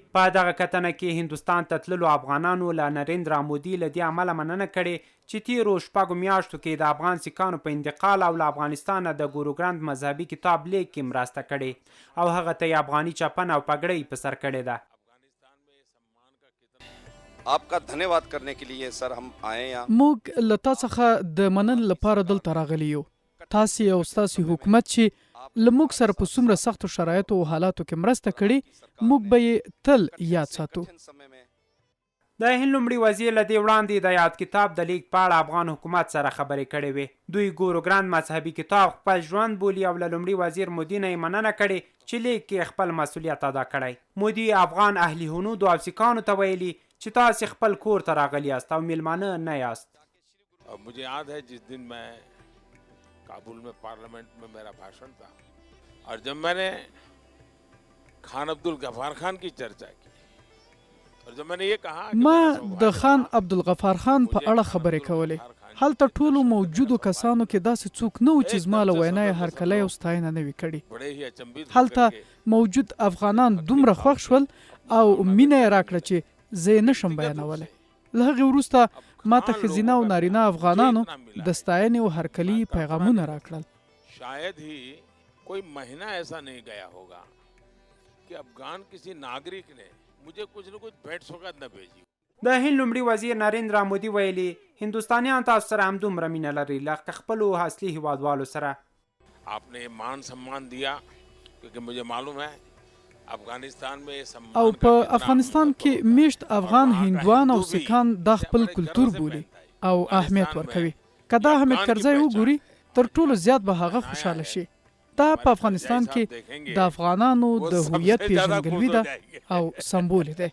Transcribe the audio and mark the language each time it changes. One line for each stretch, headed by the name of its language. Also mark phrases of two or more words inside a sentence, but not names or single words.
Pashto: په دغه کتنه کې هندوستان ته تللو افغانانو له نریندرا مودي له دې امله مننه کړې چې تیرو شپږو میاشتو کې د افغان سیکانو په انتقال او له افغانستانه د ګوروګراند مذهبي کتاب لیک کې مرسته کړې او هغه ته یې افغاني چپن او پګړۍ په سر کړې ده.
Hindi: आपका धन्यवाद करने के लिए सर हम आए यहाँ.
Pashto: موږ له تا څخه د مننې لپاره دلته راغلي یو. تاسې او ستاسې حکومت چې له موږ سره په څومره سختو شرایطو او حالاتو کې مرسته کړې موږ به یې تل یاد ساتو. د هند لومړي وزیر له دې وړاندې د یاد کتاب د لیک په اړه افغان حکومت سره خبرې کړې وې. دوی ګوروګراند مذهبي کتاب خپل ژوند بولي او له لومړي وزیر مودي نه یې مننه کړې چې لیک کې خپل مسؤلیت ادا کړی. مودي افغان اهلي هنودو او سیکانو ته ویلي چې تاسې خپل کور ته راغلي یاست او میلمانه نه یاست.
Hindi: मुझे याद है जिस दिन मैं काबुल में पार्लियामेंट में मेरा भाषण था और जब मैंने खान अब्दुल गफार खान की चर्चा की और जब मैंने ये कहा
Pashto: ما د خان عبدالغفار خان په اړه خبرې کولې. هلته ټولو موجودو کسانو کې داسې څوک نه و چې زما له وینا یې هرکلی او ستاینه نه وي کړې. هلته موجود افغانان دومره خوښ شول او مینه یې راکړه چې زه یې نشم بیانولی. له هغې وروسته ما ته ښځینه او نارینه افغانانو د ستاینې او هرکلي پیغامونه راکړل.
Hindi: शायद ही कोई महीना ऐसा नहीं गया होगा कि अफगान किसी नागरिक ने मुझे कुछ न कुछ भेंट सौगात न भेजी.
Pashto: د هند لومړي وزیر نریندرا مودي ویلي هندوستانیان تاسو سره همدومره مینه لري لکه خپلو اصلي هیوادوالو سره.
Hindi: आपने मान सम्मान दिया क्योंकि मुझे मालूम है افغانستان में
Pashto: او په افغانستان کې میشت افغان هندوان او سیکان د خپل کلتور بولي او اهمیت ورکوي. که دا حامد کرزی وګوري تر ټولو زیات به هغه خوشحاله شي. دا په افغانستان کې د افغانانو د هویت پیژندګلوي ده او سمبول دی.